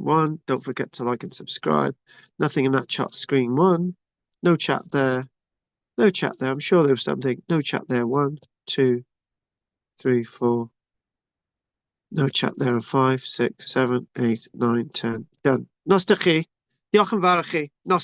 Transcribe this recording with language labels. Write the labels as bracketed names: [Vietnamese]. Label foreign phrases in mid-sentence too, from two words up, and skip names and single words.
[English] 1. Don't forget to like and subscribe. Nothing in that chat screen. 1. No chat there. No chat there. I'm sure there was something. No chat there. 1, 2, 3, 4. No chat there. And 5, 6, 7, 8, 9, 10. Done. [Welsh] Nos da chi. Diolch yn fawr i chi. Nos